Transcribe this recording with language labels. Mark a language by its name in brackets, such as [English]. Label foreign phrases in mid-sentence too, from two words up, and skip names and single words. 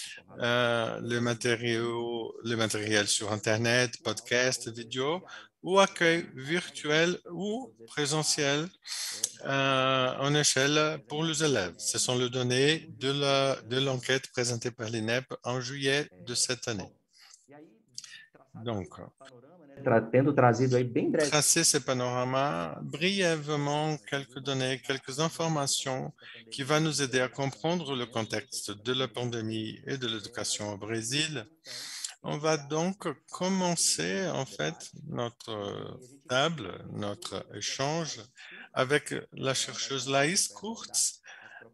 [French] le matériel sur Internet, podcast, vidéo, ou accueil virtuel ou présentiel en échelle pour les élèves. Ce sont les données de l'enquête présentée par l'INEP en juillet de cette année. Donc, [Portuguese] tendo trazido aí bem breve. [French] tracer ce panorama, brièvement quelques données, quelques informations qui vont nous aider à comprendre le contexte de la pandémie et de l'éducation au Brésil. On va donc commencer en fait notre table, notre échange avec la chercheuse Laïs Kurtz.